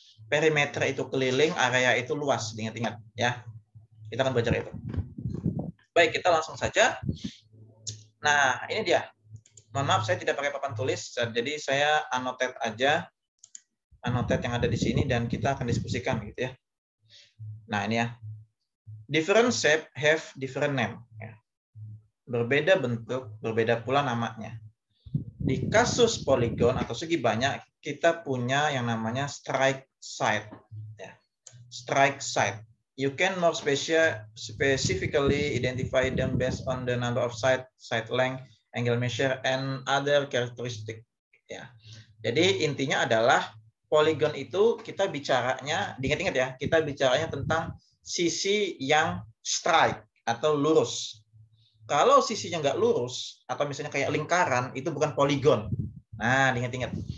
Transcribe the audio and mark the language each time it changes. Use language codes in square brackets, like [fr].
[id] Perimeter itu keliling, area itu luas. Ingat-ingat ya. Kita akan belajar itu. Baik, kita langsung saja. Nah, ini dia. Mohon maaf saya tidak pakai papan tulis. Jadi saya annotate aja. Annotate yang ada di sini dan kita akan diskusikan gitu ya. Nah, ini ya. [en] Different shape have different name. [id] Berbeda bentuk, berbeda pula namanya. Di kasus poligon atau segi banyak, kita punya yang namanya strike side. Ya. Strike side. [en] You can more specifically identify them based on the number of side length, angle measure, and other characteristic. [id] Ya. Jadi intinya adalah poligon itu kita bicaranya, diingat-ingat ya, kita bicaranya tentang sisi yang strike atau lurus. Kalau sisinya nggak lurus atau misalnya kayak lingkaran itu bukan poligon. Nah, ingat-ingat.